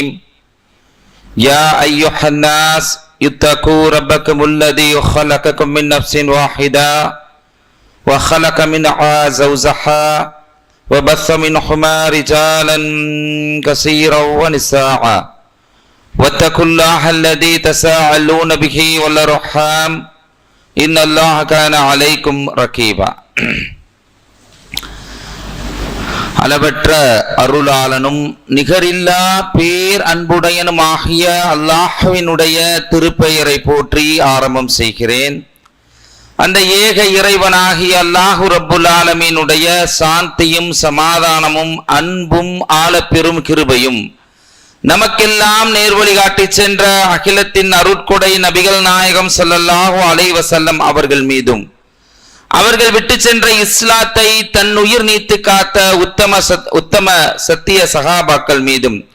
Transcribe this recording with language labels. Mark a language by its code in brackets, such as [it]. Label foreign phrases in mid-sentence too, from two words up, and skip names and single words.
[ar] يا أيها الناس اتقوا ربكم الذي خلقكم من نفس واحدة وخلق منها زوجها وبث منهما رجالا كثيرا ونساء واتقوا الله الذي تساءلون به والأرحام إن الله كان عليكم رقيبا. [ta] அளவற்ற அருளாளனும் நிகரில்லா பேர் அன்புடையனுமாகிய அல்லாஹ்வினுடைய திருப்பெயரை போற்றி ஆரம்பம் செய்கிறேன். அந்த ஏக இறைவனாகிய [ar] الله رب العالمين [ta] சாந்தியும் சமாதானமும் அன்பும் ஆழப்பெரும் கிருபையும் நமக்கெல்லாம் நேர்வழி காட்டி சென்ற அகிலத்தின் அருட்கொடை நபிகள் நாயகம் [ar] صلى الله عليه وسلم [ta] அவர்கள் மீதும் அவர்கள் விட்டு சென்ற இஸ்லாத்தை தன் உயிர் நீத்து காத்த உத்தம சத்திய சஹாபாக்கள் மீதும்